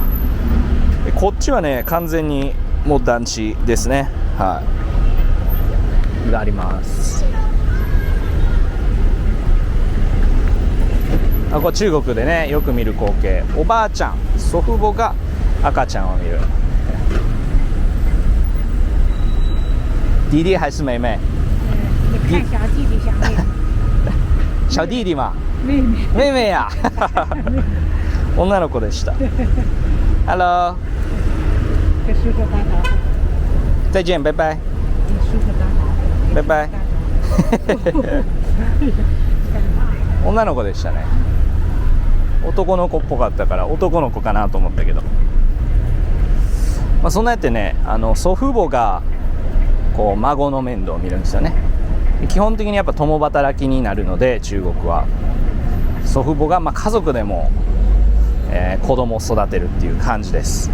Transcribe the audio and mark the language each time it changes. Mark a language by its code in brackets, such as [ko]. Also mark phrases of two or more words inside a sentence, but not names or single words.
[ja] でこっちはね完全にもう団地ですね。があります。これ中国でねよく見る光景、おばあちゃん、祖父母が赤ちゃんを見る。 [zh] 弟弟还是妹妹？看小弟弟小妹妹。小弟弟嘛。妹妹 [ja] や。女の子でした。Hello。 [zh] 跟叔叔打招呼。再见，拜拜。跟叔叔打招呼。 [ja] 拜拜。女の子でしたね。男の子っぽかったから男の子かなと思ったけど、そんなやってね、祖父母がこう孫の面倒を見るんですよね。基本的にやっぱ共働きになるので、中国は祖父母が家族でも、子供を育てるっていう感じです。